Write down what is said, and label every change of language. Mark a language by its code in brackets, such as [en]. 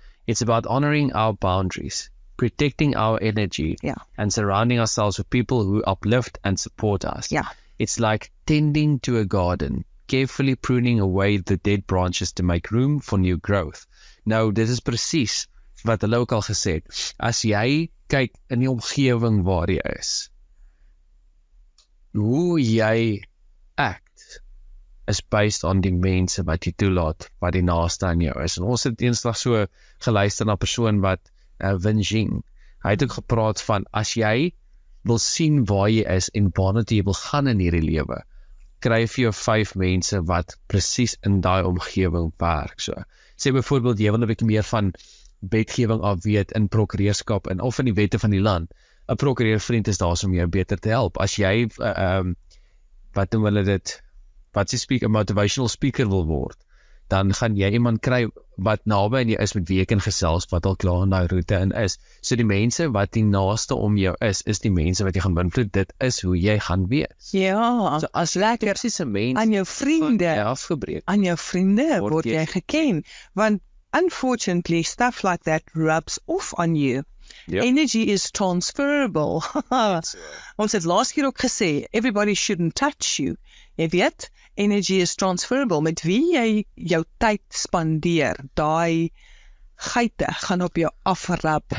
[en] It's about honoring our boundaries, protecting our energy, and surrounding ourselves with people who uplift and support us. Yeah. It's like tending to a garden, carefully pruning away the dead branches to make room for new growth. [af] Nou, dit is presies wat hulle ook al gesê het. As jy kyk in die omgewing waar jy is, hoe jy act [en] is based on [af] die mense wat jy toelaat, wat die naaste aan jou is. En ons het eendag so geluister na 'n persoon wat Wen Jing, hy het ook gepraat van, as jy wil sien waar jy is en waarna jy wil gaan in hierdie lewe, kry vir jou 5 mense wat presies in daai omgewing werk. So, sê byvoorbeeld, jy wil 'n bietjie meer van wetgewing af weet in prokureurskap en of in die wette van die land. 'n Prokureurvriend is daar om jou beter te help. As jy wat noem hulle dit, wat jy 'n motivational speaker wil word, dan gaan jy iemand kry wat naby aan jou is, met wie jy kan gesels, wat al klaar in daai roete in is. So die mense wat die naaste om jou is die mense wat jy gaan beïnvloed. Dit is hoe jy gaan wees. Ja, So as lekker presies 'n mens aan jou vriende, afgebreek. aan jou vriende word jy geken. [en] Want unfortunately, stuff like that rubs off on you. Yep. Energy is transferable. [af] Ons het laas keer ook gesê, [en] everybody shouldn't touch you. [af] Jy weet, [en] energy is transferable. [af] Met wie jy jou tyd spandeer, daai geite gaan op jou afrap.